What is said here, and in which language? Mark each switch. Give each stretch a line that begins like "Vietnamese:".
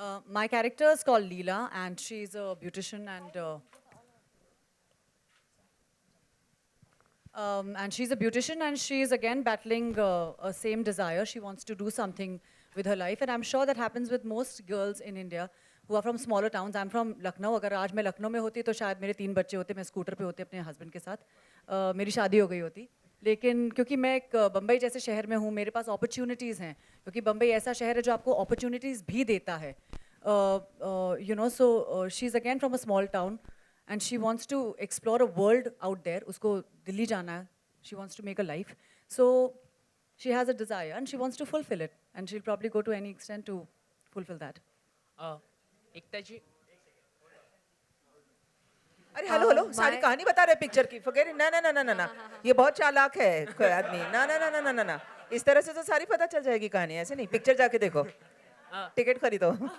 English: My character is called Leela, and she's a beautician, and she's a beautician, and she is again battling a same desire. She wants to do something with her life, and I'm sure that happens with most girls in India who are from smaller towns. I'm from Lucknow.
Hindi: अगर आज मैं लखनऊ में होती तो शायद मेरे 3 बच्चे होते, मैं स्कूटर पे होते अपने हस्बैंड के साथ, मेरी शादी हो गई होती. लेकिन क्योंकि मैं एक बम्बई जैसे शहर में हूँ, मेरे पास अपॉर्चुनिटीज़ हैं, क्योंकि बम्बई ऐसा शहर है जो आपको अपॉर्चुनिटीज़ भी देता है.
English: So she's again from a small town, and she wants to explore a world out there.
Hindi: Usko Delhi jana hai.
English: She wants to make a life. So she has a desire and she wants to fulfill it. And she'll probably go to any extent to fulfill that.
Hindi: एकता जी अरे hello hello सारी कहानी बता रहे picture की forget ना ना ना ना ना ना ये बहुत चालाक है कोई आदमी ना ना ना ना ना ना ना इस तरह से तो सारी पता चल जाएगी कहानी ऐसे नहीं पिक्चर जाके देखो टिकट खरीदो